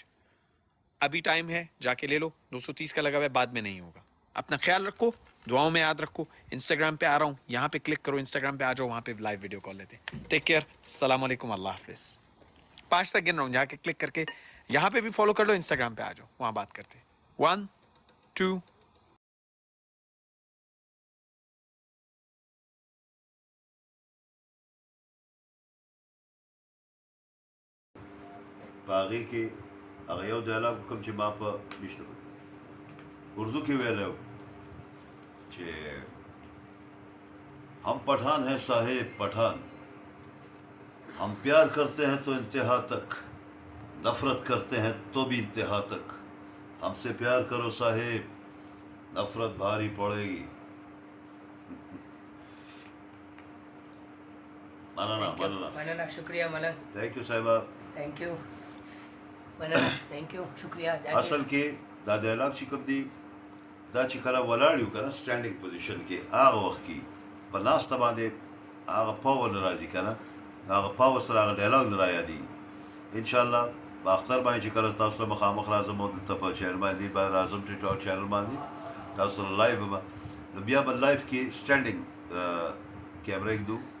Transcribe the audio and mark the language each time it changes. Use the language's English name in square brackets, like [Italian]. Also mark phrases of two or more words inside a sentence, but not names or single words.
[Urdu] ابھی ٹائم ہے، جا کے لے لو، 230 کا لگا ہوا ہے، بعد میں نہیں ہوگا. اپنا خیال رکھو، دعاؤں میں یاد رکھو۔ انسٹاگرام پے آ رہا ہوں، یہاں پے کلک کرو، انسٹاگرام پے آ جاؤ، وہاں پے [English] live video call [Urdu] لیتے ہیں. [English] take care, [Arabic] السلام علیکم, [Urdu] اللہ حافظ۔ 5 تک گن رہا ہوں، جا کے کلک کر کے یہاں پے بھی فالو کر لو، انسٹاگرام پے آ جاؤ، وہاں بات کرتے ہیں. 1 2। [Pashto] باغي کې هغه یو ډایلاګ کوم چې ما په اردو کې ویلو چې [Urdu] ہم پٹھان ہیں صاحب پٹھان، ہم پیار کرتے ہیں تو انتہا تک، نفرت کرتے ہیں تو بھی انتہا تک. ہم سے پیار کرو صاحب، نفرت بھاری پڑے گی. [Pashto] منانه شکریه ملن. [English] thank you साहिबा, thank you मनाना, thank you शुक्रिया। [Pashto] असल کې دا ډایلاګ چې کوم دی دا چې کله ولاړ یو کنه [English] standing position [Pashto] کې هغه وخت کې په ناسته باندې هغه پاور نه راځي کنه، هغه پاور سره هغه ډایلاګ نه رايادي. [Arabic] ان شاء الله [Pashto] په اختر باندې چې کله تاسو له مخامخ راځم او دلته په چینل باندې به راځم، ټیک ټاک چینل باندې تاسو سره لایو به نو بیا به لایو کې سټانډینګ کیمرې ږدو.